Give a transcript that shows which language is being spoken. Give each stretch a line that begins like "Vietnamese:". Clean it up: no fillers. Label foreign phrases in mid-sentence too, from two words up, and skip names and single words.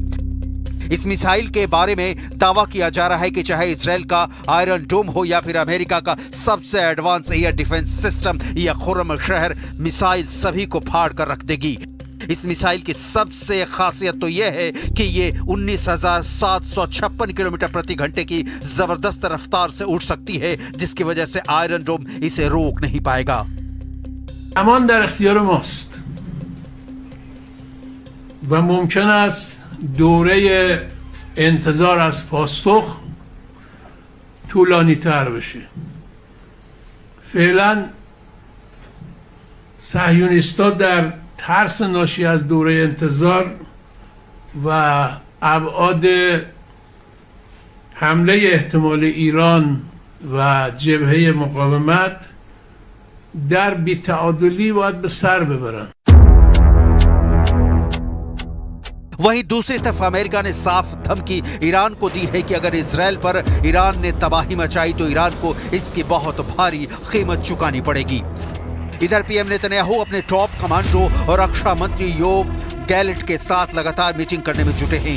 Hindi: इस मिसाइल के बारे में दावा किया जा रहा है कि चाहे इजराइल का आयरन डोम हो या फिर अमेरिका का सबसे
English: advance air defense system,
Hindi: या खुर्रम शहर मिसाइल सभी को फाड़ कर रख देगी। इस मिसाइल की सबसे खासियत तो यह है कि ये 19,756 किलोमीटर प्रति घंटे की जबरदस्त रफ्तार से उड़ सकती है, जिसकी वजह से आयरन डोम इसे रोक नहीं पाएगा।
Persian: امان در اختیار ماست و ممکن است دوره انتظار از پاسخ طولانی تر بشه. فعلا صهیونیست‌ها در ترس ناشی از دوره انتظار و ابعاد حمله احتمال ایران و جبهه مقاومت در بی‌تعادلی باید به سر ببرن.
Hindi: वहीं दूसरी तरफ अमेरिका ने साफ धमकी ईरान को दी है कि अगर इजराइल पर ईरान ने तबाही मचाई तो ईरान को इसकी बहुत भारी कीमत चुकानी पड़ेगी। इधर पीएम नेतन्याहू अपने
English: top commando
Hindi: और रक्षा मंत्री योव गैलेंट के साथ लगातार मीटिंग करने में जुटे हैं।